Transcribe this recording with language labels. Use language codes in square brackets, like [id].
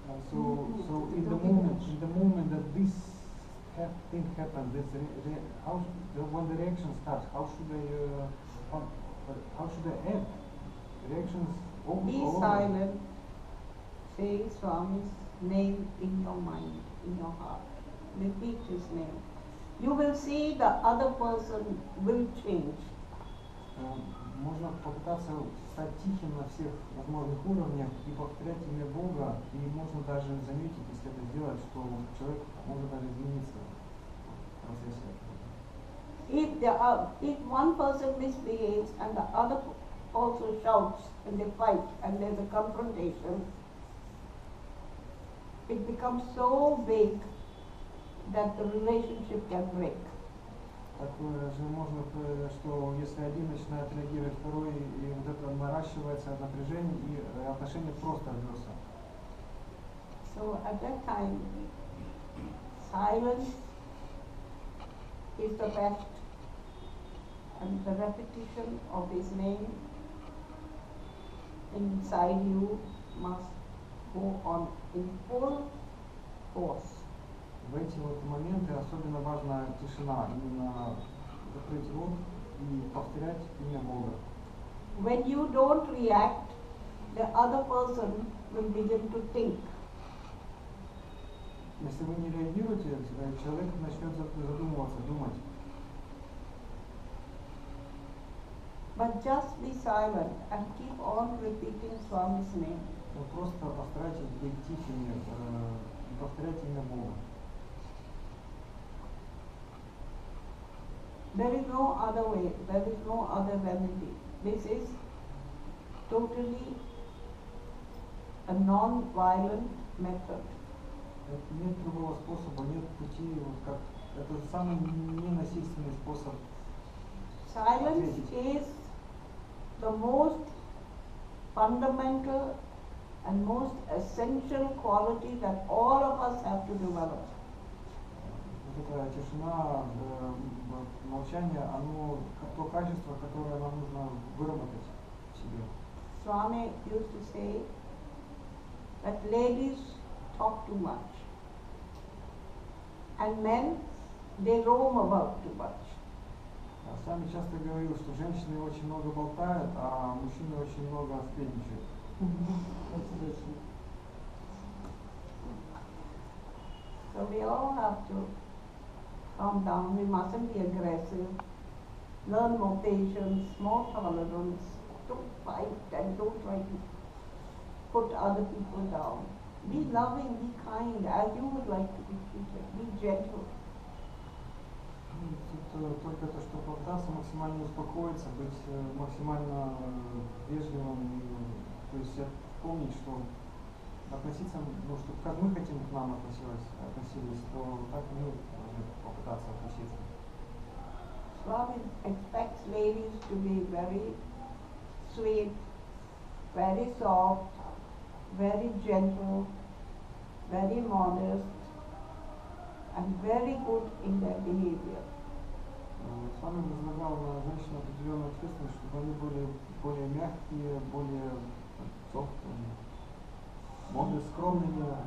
[en] So in the moment that this thing happens, when the reaction starts, how should I act? Reactions over. Be silent. Say Swami's name in your mind, in your heart. Repeat his name. You will see the other person will change. [ru] Можно попытаться стать тихим на всех возможных уровнях и повторять имя Бога, и можно даже заметить, если это сделать, что человек может даже измениться в процессе. [en] If one person misbehaves and the other also shouts and they fight and there's a confrontation, it becomes so big that the relationship can break. [ru] Такое же можно, что если один начинает реагировать, второй, и вот это наращивается напряжение, и отношения просто рвется. [en] So at that time, silence is the best, and the repetition of his name inside you must go on in full force. [ru] В эти вот моменты особенно важна тишина, именно закрыть рот и повторять имя Бога. [en] When you don't react, the other person will begin to think. [ru] Если вы не реагируете, человек начнет задумываться, думать. [en] But just be silent and keep on repeating Swami's name. [ru] Вы просто постарайтесь быть тихими и повторять имя Бога. [en] There is no other way, there is no other remedy. This is totally a non-violent method. [ru] Нет другого способа, нет пути, вот как это самый ненасильственный способ. [en] Silence is the most fundamental and most essential quality that all of us have to develop. [ru] Вот эта тишина, молчание, оно то качество, которое нам нужно выработать в себе. [en] Swami used to say that ladies talk too much and men, they roam about too much. [ru] Сами часто говорил, что женщины очень много болтают, а мужчины очень много сплетничают. [en] So we all have to calm down. We mustn't be aggressive. Learn more patience, more tolerance. Don't fight and don't try to put other people down. Be loving, be kind, as you would like to be treated. Be gentle. [ru] Тут только то, что попытаться максимально успокоиться, быть максимально вежливым, то есть помнить, что относиться, ну, чтобы как мы хотим к нам относились, то так мы должны попытаться относиться. [en] Swami expects ladies to be very sweet, very soft, very gentle, very modest, and very good in their behavior. [ru] Свами возлагал на женщин определенную ответственность, чтобы они были более мягкие, более собственные, более скромными.